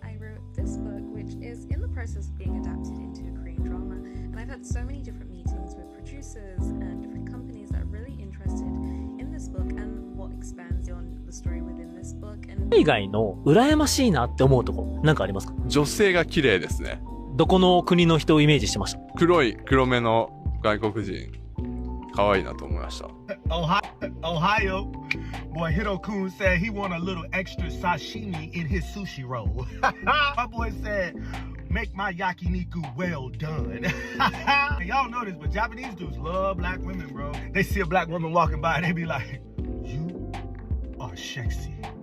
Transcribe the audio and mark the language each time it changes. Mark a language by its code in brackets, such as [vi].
[en] I wrote this book, which is in the process of being adapted into a Korean drama, and I've had so many different meetings with producers and different companies that are really interested in this book and what expands on the story within this book. And [ja] 海外の羨ましいなって思うとこなんかありますか？女性が綺麗ですね。どこの国の人をイメージしてました？黒目の外国人、可愛いなと思いました。 [en] Ohio. Boy, Hiro-kun said he want a little extra sashimi in his sushi roll. My boy said, make my yakiniku well done. Y'all know this, but Japanese dudes love black women, bro. They see a black woman walking by, they be like, you are sexy.